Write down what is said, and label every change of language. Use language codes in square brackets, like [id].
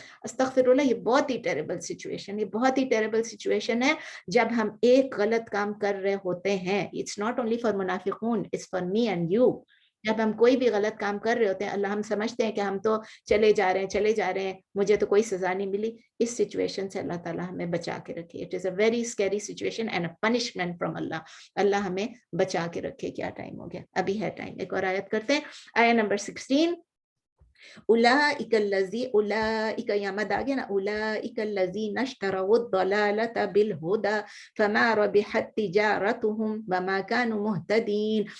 [ur] استغفر اللہ, یہ بہت ہی ٹیریبل سچویشن, یہ بہت ہی ٹیریبل سچویشن ہے جب ہم ایک غلط کام کر رہے ہوتے ہیں. [en] It's not only for منافقون, it's for me and you. [ur] جب ہم کوئی بھی غلط کام کر رہے ہوتے ہیں, اللہ ہم سمجھتے ہیں کہ ہم تو چلے جا رہے ہیں, مجھے تو کوئی سزا نہیں ملی. اس سچویشن سے اللہ تعالیٰ ہمیں بچا کے رکھے. [en] It is a very scary situation and a punishment from اللہ. [ur] اللہ ہمیں بچا کے رکھے. کیا ٹائم ہو گیا؟ ابھی ہے ٹائم. ایک اور آیت کرتے ہیں, آیت نمبر 16. [ar] اولئک الذی, [ur] اولئک یہاں مد آ گیا نا, [ar] اولئک الذین اشتروا الضلالۃ بالہدی فما ربحت تجارتہم وما کانوا مہتدین.